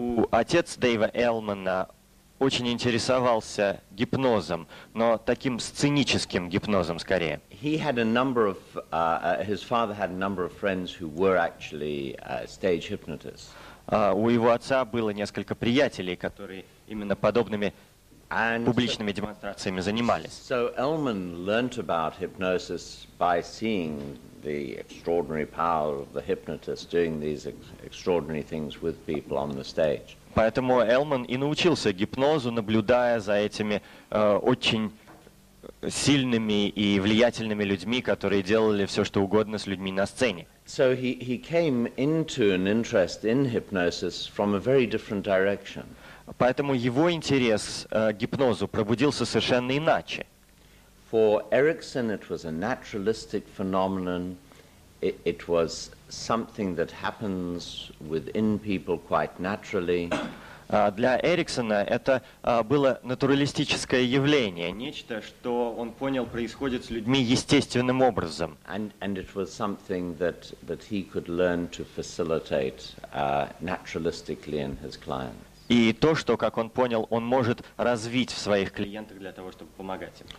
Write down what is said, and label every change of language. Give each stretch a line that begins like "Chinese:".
Russian: Отец Дэйва Элмана очень интересовался гипнозом, но таким сценическим гипнозом скорее.
English: He had a number of, his father had a number of friends who were actually stage hypnotists.
Russian: У его отца было несколько приятелей, которые именно подобными публичными демонстрациями занимались.
English: So Elman learnt about hypnosis by seeing the extraordinary power of the hypnotist doing these extraordinary things with people on the stage.
Russian: Поэтому Элман и научился гипнозу, наблюдая за этими очень сильными и влиятельными людьми, которые делали все, что угодно с людьми на сцене.
English: So he came into an interest in hypnosis from a very different direction.
Russian: Поэтому его интерес к гипнозу пробудился совершенно иначе.
English: For Erickson, it was a naturalistic phenomenon. It was something that happens within people quite naturally.
Russian: Для Эриксона это было натуралистическое явление, нечто, что он понял происходит с людьми естественным образом.
English: And it was something that he could learn to facilitate naturalistically in his clients.
Russian: И то, что, как он понял, он может развить в своих клиентах для того, чтобы помогать им.